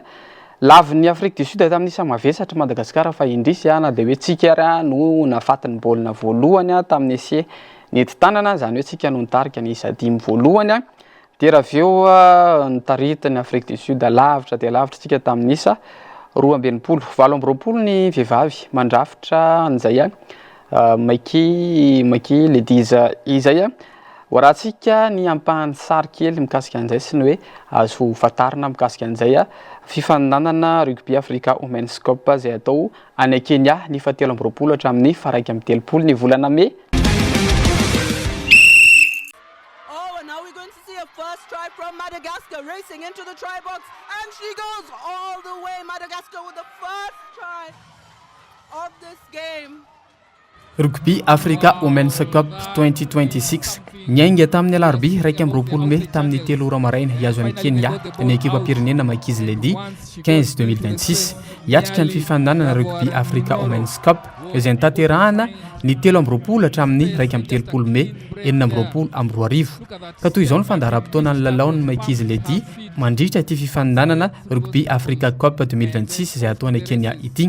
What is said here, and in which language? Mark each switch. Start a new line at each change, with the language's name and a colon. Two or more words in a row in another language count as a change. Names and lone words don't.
Malagasy: Lavin'ny Afrique du Sud tamin'ny isa mavesatra Madagasikara fa indrisy na dia hoe tsika ary no nafatin'ny baolina voalohany tamin'ny essai nentim-tanana zany hoe tsika no nitarika ny isa 5 voalohany dia raha avy eo nitaritiny Afrique du Sud lavitra dia lavitra tsika tamin'ny isa 12 20 ny vehivavy mandrafitra an'izay maiky ladies izay Horantsika ny ampahany sary kely mikasika an'izay sy ny hoe azo fatarina mikasika an'izay fifaninanana rugby Africa Women's Cup izay atao any Kenya ny 17 hatramin'ny 1 ny volana May.
English: Now we're going to see a first try from Madagascar racing into the try box, and she goes all the way. Madagascar with the first try of this game.
Malagasy: Rugby Africa Women's Cup 2026 nyainga tamin'ny alarobia 1 May tamin'ny 3 ora maraina hiazo any Kenya ny ekipa pirenena makizy lady 15-2026 hiatrika ny fifaninanana Rugby Africa Women's Cup izay nitanterahana ny 13 hatramin'ny 1 May 2024 ka toy izao ny fandaharam-potoana ny lalaon'ny makizy lady mandritra ity fifaninanana Rugby Africa Cup 2026 izay atao any Kenya ity.